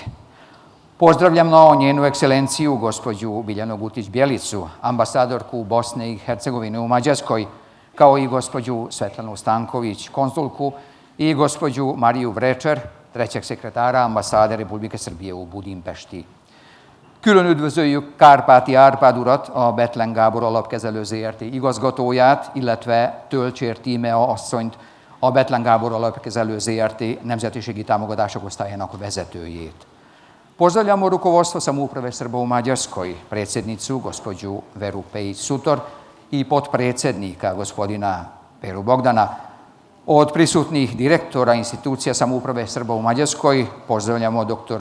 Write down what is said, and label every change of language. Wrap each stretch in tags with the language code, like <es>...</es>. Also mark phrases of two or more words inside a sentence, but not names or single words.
<sr>Pozdravljamo njenu ekscelenciju, gospođu Biljanu Gutić-Bjelicu, ambasadorku Bosne i Hercegovine u Mađarskoj, kao i gospođu Svetlanu Stanković, konzulku, i gospođu Mariju Vrečer, trećeg sekretara ambasade Republike Srbije u Budimpešti.</sr> <hu>Külön üdvözöljük Kárpáti Árpád urat, a Bethlen Gábor Alapkezelő ZRT igazgatóját, illetve Tölcsér Tímea asszonyt, a Bethlen Gábor Alapkezelő ZRT nemzetiségi támogatások osztályának vezetőjét.</hu> <sr>Pozdravljamo rukovodstvo samouprave Srba u Mađarskoj, predsjednicu gospođu Veru Pejić-Sutor i potpredsjednika gospodina Peru Bogdana. Od prisutnih direktora institucija samouprave Srba u Mađarskoj pozdravljamo dr.</sr>